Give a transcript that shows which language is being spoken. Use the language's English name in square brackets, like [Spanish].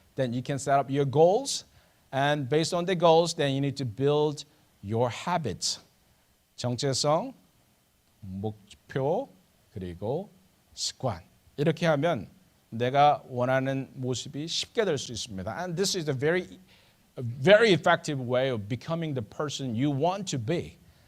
[English] Then you can set up your goals, and based on the goals, then you need to build your habits. [Korean] 정체성, 목표, 그리고 습관. 이렇게 하면 내가 원하는 모습이 쉽게 될 수 있습니다. [English] And this is a very effective way of becoming the person you want to be.